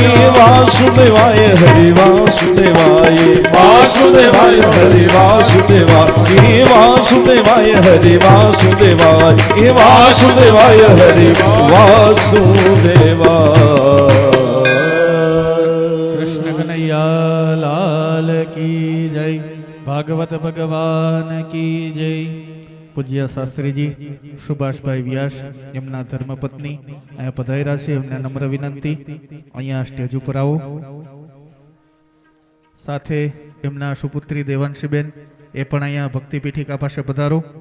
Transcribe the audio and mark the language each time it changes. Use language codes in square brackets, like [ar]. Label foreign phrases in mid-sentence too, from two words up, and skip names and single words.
[sa] वासुदेवाय हरि वासुदेवाय वासुदेवाय हरि वासुदेवाय वासुदेवाय हरि वासुदेवाय वासुदेवाय हरि वासुदेवाय [hi] कृष्ण कन्हैया लाल की जय भागवत भगवान की जय [gu] પૂજ્ય શાસ્ત્રીજી સુભાષભાઈ વ્યાસ એમના ધર્મપત્ની અહીંયા પધાર્યા છે એમને નમ્ર વિનંતી અહીંયા સ્ટેજ ઉપર આવો સાથે એમના સુપુત્રી દેવાંશીબેન એ પણ અહીંયા ભક્તિ પીઠિકા પાસે પધારો